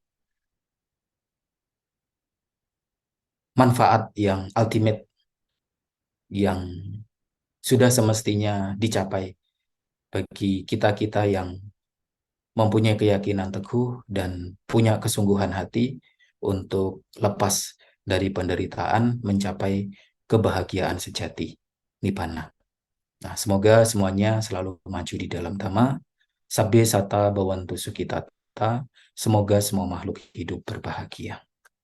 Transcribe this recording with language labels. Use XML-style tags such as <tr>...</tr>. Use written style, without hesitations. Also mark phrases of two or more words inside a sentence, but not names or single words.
<id>manfaat yang ultimate yang sudah semestinya dicapai bagi kita-kita yang mempunyai keyakinan teguh dan punya kesungguhan hati untuk lepas dari penderitaan mencapai kebahagiaan sejati, nibbana. Nah, semoga semuanya selalu maju di dalam Dhamma.</id> <pi>Sabbe sata bawantu sukitata.</pi> <id>Semoga semua makhluk hidup berbahagia.</id>